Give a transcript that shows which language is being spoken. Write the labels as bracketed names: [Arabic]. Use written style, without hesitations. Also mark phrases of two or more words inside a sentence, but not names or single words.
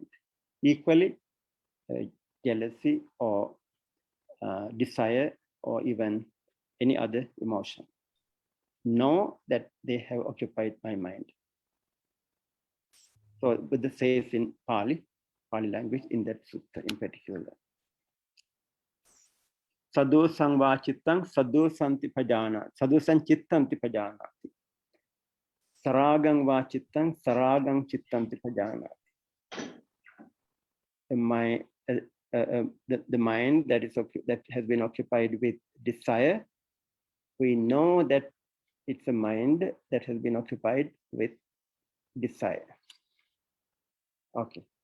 [English] Equally, jealousy or desire or even any other emotion. Know that they have occupied my mind. So Buddha says in Pali language in that sutta in particular. [Pali] Sadhu sangvachitang sadhu santi pajana, sadhu sanchittanti pajanati. Saragang vachitang saragang chittanti pajanati. [English] The mind that has been occupied with desire, we know that it's a mind that has been occupied with desire. Okay.